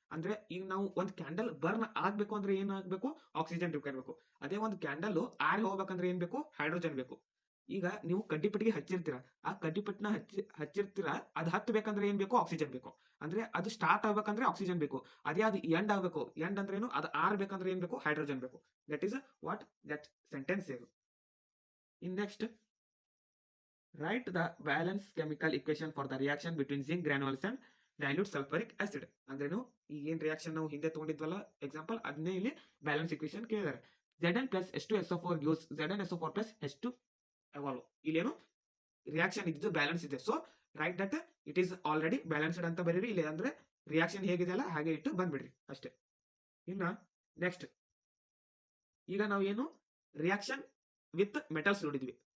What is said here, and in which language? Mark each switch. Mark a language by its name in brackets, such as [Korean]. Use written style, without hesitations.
[Kannada] ಅಂದ್ರೆ ಈಗ ನಾವು ಒಂದು ಕ್ಯಾಂಡಲ್ ಬರ್ನ್ ಆಗ್ಬೇಕು ಅಂದ್ರೆ ಏನಾಗಬೇಕು ಆಕ್ಸಿಜನ್ ರಿಕ್ವೈರ್ ಬೇಕು. ಅದೇ ಒಂದು ಕ್ಯಾಂಡಲ್ ಆರಿ ಹೋಗ್ಬೇಕಂದ್ರೆ ಏನ್ ಬೇಕು ಹೈಡ್ರೋಜನ್ ಬೇಕು. ಈಗ ನೀವು ಕಡ್ಡಿಪಟ್ಟಿಗೆ ಹಚ್ಚಿರ್ತೀರಾ, ಆ ಕಡ್ಡಿಪಟ್ಟಿನ ಹಚ್ಚಿರ್ತೀರಾ, ಅದು ಹತ್ತಬೇಕಂದ್ರೆ ಏನ್ ಬೇಕು? ಆಕ್ಸಿಜನ್ ಬೇಕು. ಅಂದ್ರೆ ಅದು ಸ್ಟಾರ್ಟ್ ಆಗ್ಬೇಕಂದ್ರೆ ಆಕ್ಸಿಜನ್ ಬೇಕು. ಅದೇ ಅದು ಎಂಡ್ ಆಗ್ಬೇಕು, ಎಂಡ್ ಅಂದ್ರೆ ಏನು? ಅದು ಆರ್ಬೇಕಂದ್ರೆ ಏನ್ ಬೇಕು? ಹೈಡ್ರೋಜನ್ ಬೇಕು. [English] That is what that sentence is. In next, write the balance chemical equation for the reaction between zinc granules and dilute sulfuric acid. [Kannada] ಅಂದ್ರೇನು? ಈಗ ಏನ್ ರಿಯಾಕ್ಷನ್ ನಾವು ಹಿಂದೆ ತಗೊಂಡಿದ್ವಲ್ಲ ಎಕ್ಸಾಂಪಲ್, ಅದನ್ನೇ ಇಲ್ಲಿ ಬ್ಯಾಲೆನ್ಸ್ ಇಕ್ವೇಶನ್ ಕೇಳಿದ್ದಾರೆ. [English] Zn plus H2SO4 gives ZnSO4 plus H2 evolve. [Kannada] ಇಲ್ಲೇನು reaction ಇದ್ದು ಬ್ಯಾಲೆನ್ಸ್ ಇದೆ. [English] so write that it is already balanced [Kannada] ಅಂತ ಬರೀರಿ. ಇಲ್ಲ ಅಂದ್ರೆ ರಿಯಾಕ್ಷನ್ ಹೇಗಿದೆಯಲ್ಲ ಹಾಗೆ ಇಟ್ಟು ಬಂದ್ಬಿಡ್ರಿ ಅಷ್ಟೇ. ಇನ್ನ ನೆಕ್ಸ್ಟ್, ಈಗ ನಾವು ಏನು ರಿಯಾಕ್ಷನ್ ವಿತ್ ಮೆಟಲ್ಸ್ ನೋಡಿದ್ವಿ.